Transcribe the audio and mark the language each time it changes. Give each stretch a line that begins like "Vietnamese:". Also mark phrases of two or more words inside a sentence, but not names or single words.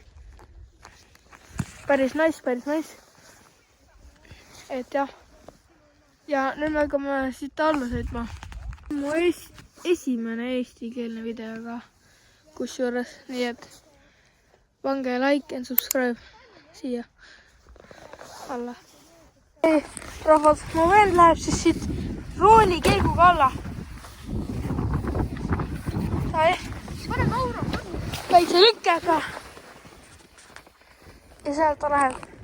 Estonian: Päris nice. Et jah. Ja nüüd me hakkame siit alla sõitma. Mu esimene eestikeelne videoga kusjuures, nii et pange
English: like and subscribe
Estonian: siia alla. Rahvas, mu vend läheb siis siit rooli kelguga alla. Sai? Pane kaura. Väikse lükkega. Ja sealt ta läheb.